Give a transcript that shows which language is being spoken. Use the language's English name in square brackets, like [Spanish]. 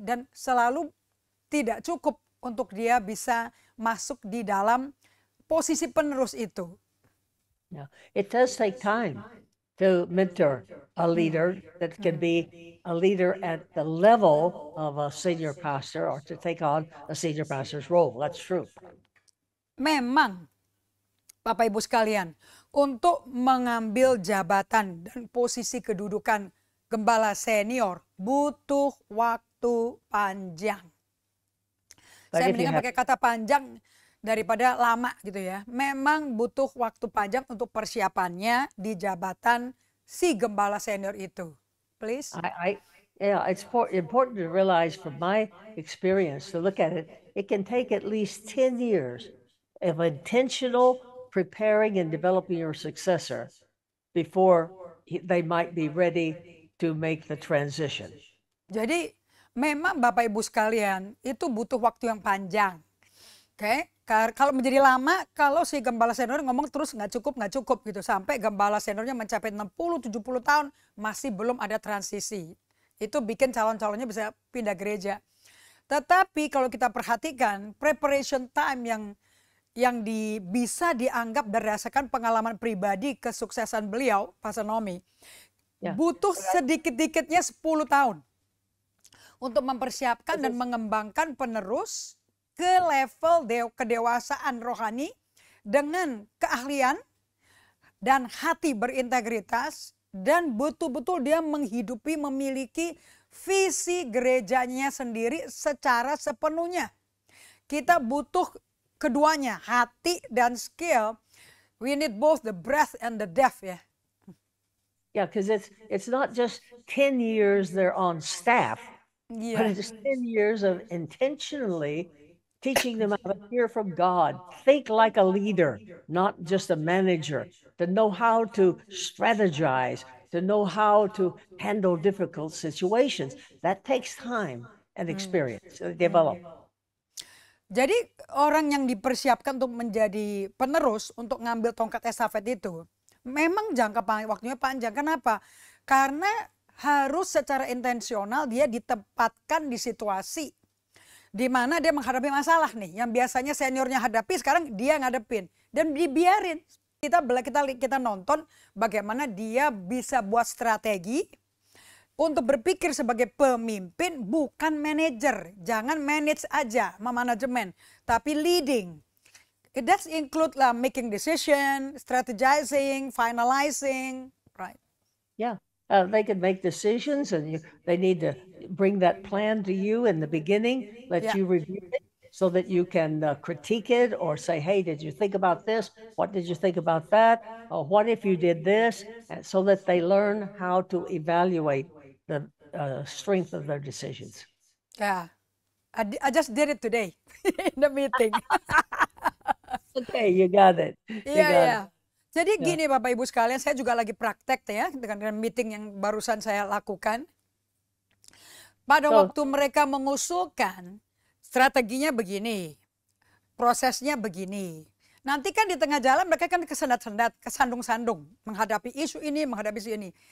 [Indonesian] Dan selalu tidak cukup untuk dia bisa masuk di dalam posisi penerus itu. [English] Yeah. It does take time to mentor a leader that can be a leader at the level of a senior pastor or to take on a senior pastor's role. That's true. [Indonesian] Memang, Bapak Ibu sekalian, untuk mengambil jabatan dan posisi kedudukan gembala senior butuh waktu panjang. Saya mendingan pakai kata panjang daripada lama gitu ya. Memang butuh waktu panjang untuk persiapannya di jabatan si gembala senior itu. [English] Please. Yeah, it's important to realize from my experience, to look at it, it can take at least 10 years of intentional preparing and developing your successor before they might be ready to make the transition. [Indonesian] Jadi memang Bapak Ibu sekalian itu butuh waktu yang panjang. Oke, kalau menjadi lama, kalau si gembala senior ngomong terus nggak cukup gitu. Sampai gembala seniornya mencapai 60-70 tahun masih belum ada transisi. Itu bikin calon-calonnya bisa pindah gereja. Tetapi kalau kita perhatikan [English] preparation time [Indonesian] yang bisa dianggap berdasarkan pengalaman pribadi kesuksesan beliau, Pastor Naomi, butuh sedikit-dikitnya 10 tahun untuk mempersiapkan dan mengembangkan penerus ke level kedewasaan rohani dengan keahlian dan hati berintegritas dan betul-betul dia menghidupi, memiliki visi gerejanya sendiri secara sepenuhnya. Kita butuh keduanya, hati dan skill. [English] We need both the breadth and the depth ya. Yeah, because it's not just 10 years they're on staff, but it's 10 years of intentionally teaching them how to hear from God, think like a leader, not just a manager, to know how to strategize, to know how to handle difficult situations. That takes time and experience to develop. [Indonesian] Jadi orang yang dipersiapkan untuk menjadi penerus, untuk ngambil tongkat estafet itu, memang waktunya panjang. Kenapa? Karena harus secara intensional dia ditempatkan di situasi di mana dia menghadapi masalah nih, yang biasanya seniornya hadapi, sekarang dia ngadepin. Dan dibiarin, kita nonton bagaimana dia bisa buat strategi untuk berpikir sebagai pemimpin, bukan manajer. Jangan manage aja, memanajemen, tapi leading. [English] It does include making decision, strategizing, finalizing, right? Yeah, they can make decisions, and they need to bring that plan to you in the beginning, let you review it so that you can critique it or say, hey, did you think about this? What did you think about that? Or what if you did this? And so that they learn how to evaluate the strength of their decisions. Yeah, I just did it today in the meeting. Okay, you got it. [Indonesian] Iya. Jadi gini Bapak Ibu sekalian, saya juga lagi praktek ya dengan meeting yang barusan saya lakukan. Pada waktu mereka mengusulkan strateginya begini, prosesnya begini. Nanti kan di tengah jalan mereka kan kesendat-sendat, kesandung-sandung menghadapi isu ini, menghadapi isu ini.